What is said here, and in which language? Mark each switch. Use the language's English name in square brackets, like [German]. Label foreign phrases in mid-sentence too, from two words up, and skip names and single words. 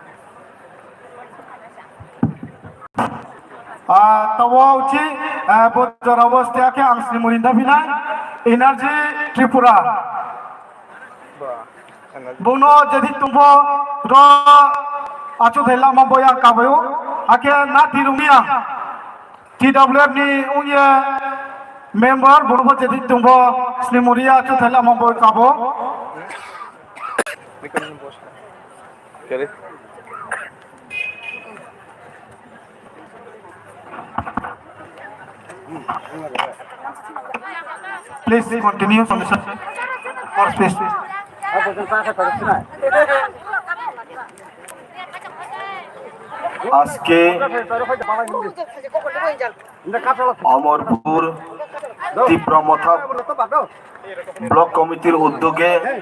[Kok Borok] तवाउची बजार अवस्था के आंसनि मुरिंदा बिना एनर्जी त्रिपुरा बुनो जदि तुमको रो आचो थैला माबया काबयो आके ना तिरुमिया टीडब्ल्यूएफ नि उये मेंबर बुनो जदि तुमको स्निमुरिया आचो थैला माबया काबो करे [English] Please continue, Commissioner. More space. [Bangla] আজকে অমরপুর তীব্রমথা ব্লক কমিটির উদ্যোগে